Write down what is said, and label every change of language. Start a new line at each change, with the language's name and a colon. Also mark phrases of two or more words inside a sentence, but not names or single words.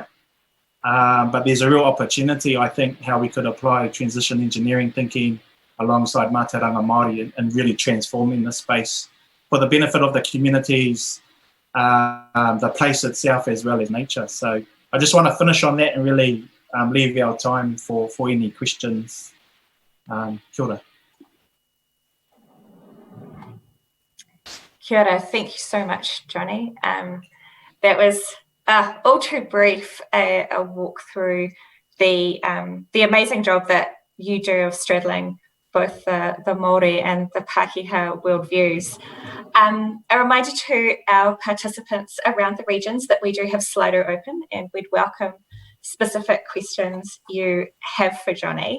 English: But there's a real opportunity, I think, how we could apply transition engineering thinking alongside
Māori: Mātauranga Māori
English: and really transforming the space for the benefit of the communities, the place itself, as well as nature. So I just want to finish on that and really leave our time for any questions.
Māori: Kia ora. Kia ora.
English: Thank you so much, Johnny. That was all too brief a walk through the amazing job that you do of straddling both the Māori and the Pākehā worldviews. A reminder to our participants around the regions that we do have Slido open, and we'd welcome specific questions you have for Johnny.